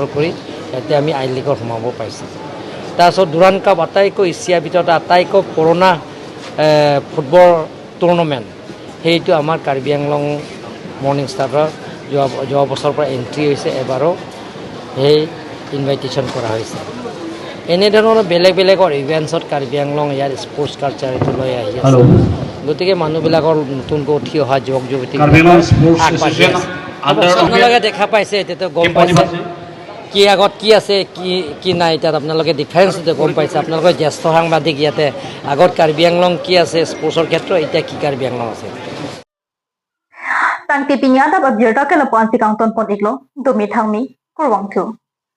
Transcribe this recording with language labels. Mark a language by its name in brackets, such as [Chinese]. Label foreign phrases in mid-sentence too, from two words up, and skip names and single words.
[Assamese] কৰি এতিয়া আমি আই লিগৰ সোমাব পাইছোঁ তাৰপিছত দুৰাণ কাপ আটাইকৈ এছিয়াৰ ভিতৰত আটাইকৈ পুৰণা [English] football tournament [Assamese] সেইটো আমাৰ কাৰ্বি আংলং মৰ্নিং ষ্টাৰৰ যোৱা বছৰৰ পৰা এণ্ট্ৰি হৈছে এবাৰো সেই ইনভাইটেশ্যন কৰা হৈছে এনেধৰণৰ বেলেগ বেলেগৰ ইভেণ্টছত কাৰ্বি আংলং ইয়াৰ [English] sports culture [Assamese] এইটো লৈ আহি আছে গতিকে মানুহবিলাকৰ নতুনকৈ উঠি অহা যুৱক যুৱতী আপোনালোকে দেখা পাইছে এতিয়াতো গম পাইছে কি আগত কি আছে কি নাই তাত আপোনালোকে ডিফাৰেঞ্চটো গম পাইছে আপোনালোকে জ্যেষ্ঠ সাংবাদিক ইয়াতে আগত কাৰ্বি আংলং কি আছে স্পৰ্টছৰ ক্ষেত্ৰত এতিয়া কি কাৰ্বি আংলং আছে [Karbi] Tang pipinya dapat birta ke lepuan si kang ton pon iklo, dumi thangmi, kurwang tu.